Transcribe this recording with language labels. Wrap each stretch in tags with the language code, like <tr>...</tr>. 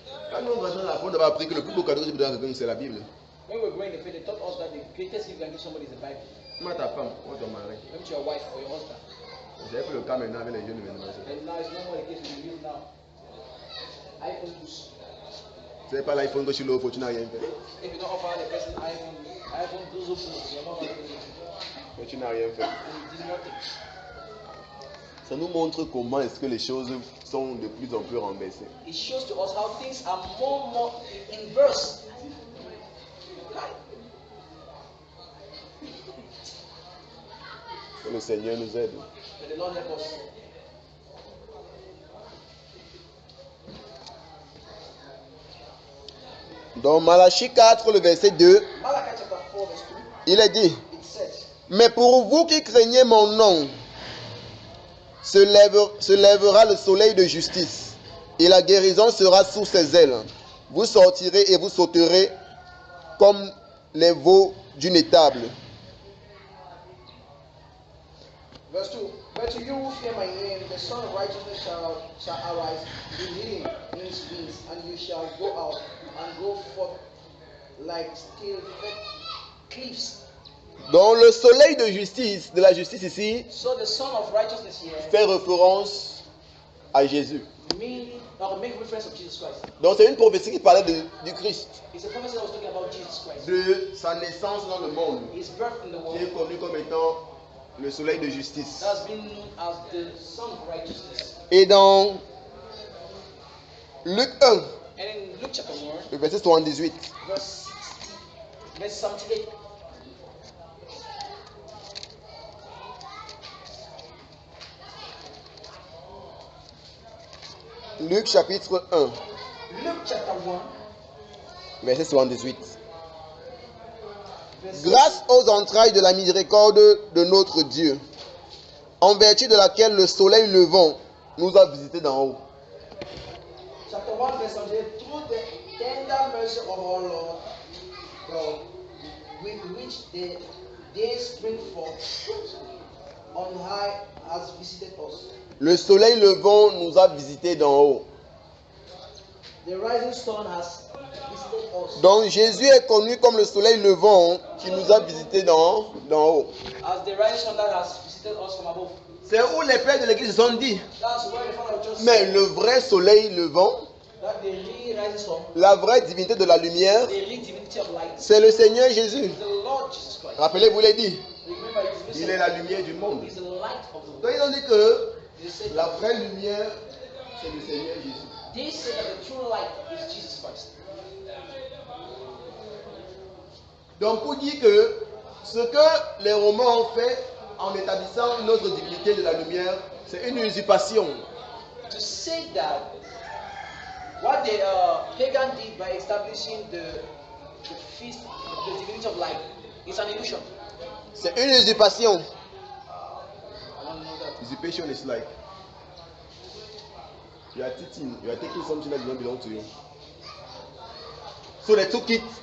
<fr>Quand nous rentrons dans la foi, on a appris que le plus beau cadeau que tu peux donner à quelqu'un, c'est la Bible.</fr> <en>When we were growing in the faith, they taught us that the greatest gift you can give somebody is the Bible.</en> <fr>Moi, ta femme, moi, ton mari.</fr> <en>Maybe to your wife or your husband.</en> <fr>J'ai pris le cas maintenant avec les jeunes maintenant.</fr> <en>And now it's no more the case with the youth now. iPhone use.</en> <fr>C'est pas l'iPhone que tu l'offres, tu n'as rien fait.</fr> <en>If you don't offer the person iPhone 12 Pro, you're not going to do it.</en> <fr>Mais tu n'as rien fait.</fr> <en>And you did nothing.</en> <fr>Ça nous montre comment est-ce que les choses sont de plus en plus renversées.</fr> <en>It shows to us how things are more and more inverse.</en> <fr>Que le Seigneur nous aide.</fr> <en>May the Lord help us.</en> <fr>Dans Malachie 4, le verset 2,</fr> <en>Malachi chapter 4 verse 2,</en> <fr>il est dit,</fr> <en>it said,</en> <fr>mais pour vous qui craignez mon nom, se lèvera le soleil de justice, et la guérison sera sous ses ailes. Vous sortirez et vous sauterez comme les veaux d'une étable.</fr> <en>verse 2, but to you who fear my name, the Son of Righteousness shall arise in healing in his wings, and you shall go out and go forth like steel cliffs.</en> <fr>Donc le soleil de justice, de la justice ici,</fr> <en>So the Son of Righteousness here</en> <fr>fait référence à Jésus.</fr> <en>make reference of Jesus Christ.</en> <fr>Donc c'est une prophétie qui parlait du Christ,</fr> <en>It's a prophecy that was talking about Jesus Christ.</en> <fr>de sa naissance dans le monde,</fr> <en>His birth in the</en> <fr>qui</fr> <en>world</en> <fr>est connu comme étant le soleil de justice.</fr> <en>has been known as the Son of Righteousness.</en> <fr>Et dans Luc 1,</fr> <en>And in Luke chapter 1,</en> <fr>le verset 78,</fr> <en>verse 78.</en> <fr>Luc chapitre 1,</fr> <en>Luke chapter 1,</en> <fr>verset 78.</fr> <en>verse Grâce aux entrailles de la miséricorde de notre Dieu, en vertu de laquelle le soleil levant nous a visités d'en haut. chapter 1, verse 78. Through the tender mercy of our Lord God, with which the day spring forth on high has visited us.</en> <fr>Le soleil levant nous a visités d'en haut.</fr> <en>The rising sun has visited us.</en> <fr>Donc Jésus est connu comme le soleil levant qui nous a visités d'en haut.</fr> <en>As the rising sun that has visited us from above.</en> <fr>C'est où les pères de l'église se sont dit,</fr> <en>That's where the Father of just</en> <fr>mais</fr> <en>said</en> <fr>le vrai soleil levant,</fr> <en>that the real rising sun,</en> <fr>la vraie divinité de la lumière,</fr> <en>the real divinity of light,</en> <fr>c'est le Seigneur Jésus.</fr> <en>the Lord Jesus Christ.</en> <fr>Rappelez-vous, il est dit,</fr> <en>Remember, it's</en> <fr>il est la lumière du monde.</fr> <en>He's the light of the world.</en> <fr>Donc ils ont dit que</fr> <en>They said,</en> <fr>la vraie lumière, c'est le Seigneur Jésus.</fr> <en>they said that the true light is Jesus Christ.</en> <fr>Donc pour dire que ce que les Romains ont fait en établissant notre divinité de la lumière, c'est une usurpation.</fr> <en>To say that what the pagan did by establishing the feast, the divinity of light, is an illusion.</en> <fr>C'est une usurpation.</fr> <en>I don't know that. Usurpation is like you are taking something that does not belong to you. So they took it.</en>